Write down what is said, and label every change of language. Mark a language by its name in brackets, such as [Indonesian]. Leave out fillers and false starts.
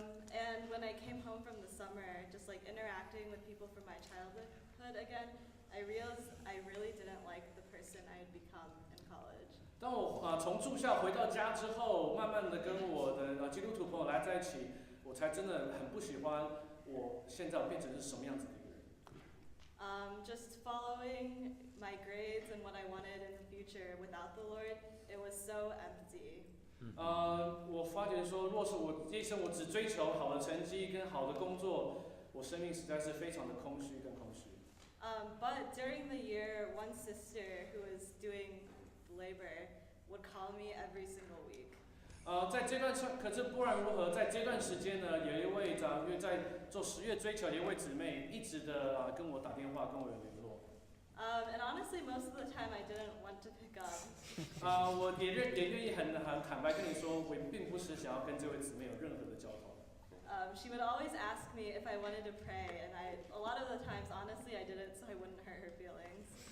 [English] And when I came home from the summer, just like interacting with people from my childhood again, I realized I really didn't like the person I had become in college. [Chinese] 当我从住校回到家之后，慢慢的跟我的基督徒朋友来在一起，我才真的很不喜欢我现在变成是什么样子的一个人。 [English] Just following my grades and what I wanted in the future without the Lord, it was so empty. [Chinese] 我发觉说，若是我这一生我只追求好的成绩跟好的工作，我生命实在是非常的空虚跟空虚。 [English] But during the year, one sister who was doing labor would call me every single week. [Chinese] 在这段可是不然如何，在这段时间呢，有一位在做10月追求的一位姊妹，一直的跟我打电话，跟我有联络。 [English] And honestly, most of the time I didn't want to pick up. [Chinese] 我也愿意很坦白跟你说，我并不是想要跟这位姊妹有任何的交通。 [English] She would always ask me if I wanted to pray, and a lot of the times, honestly, I didn't, so I wouldn't hurt her feelings.